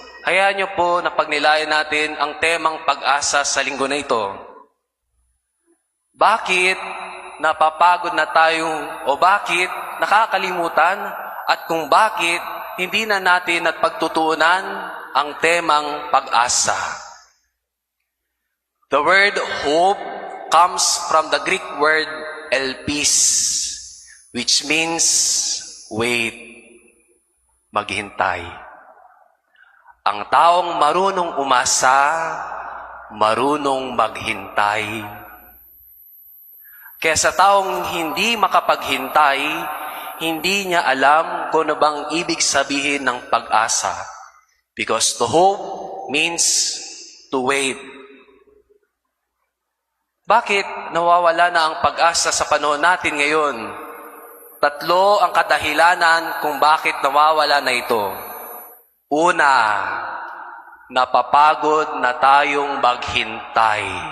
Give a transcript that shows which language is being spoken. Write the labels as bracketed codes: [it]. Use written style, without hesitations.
[tl] Hayaan niyo po na pagnilayan natin ang temang pag-asa sa linggo na ito. Bakit napapagod na tayo o bakit nakakalimutan at kung bakit hindi na natin at pagtutuunan ang temang pag-asa? [en] The word hope comes from the Greek word elpis, which means wait, maghintay. [tl] Ang taong marunong umasa, marunong maghintay. Kaya sa taong hindi makapaghintay, hindi niya alam kung ano bang ibig sabihin ng pag-asa. [en] Because to hope means to wait. [tl] Bakit nawawala na ang pag-asa sa panahon natin ngayon? 3 ang kadahilanan kung bakit nawawala na ito. Una, napapagod na tayong maghintay.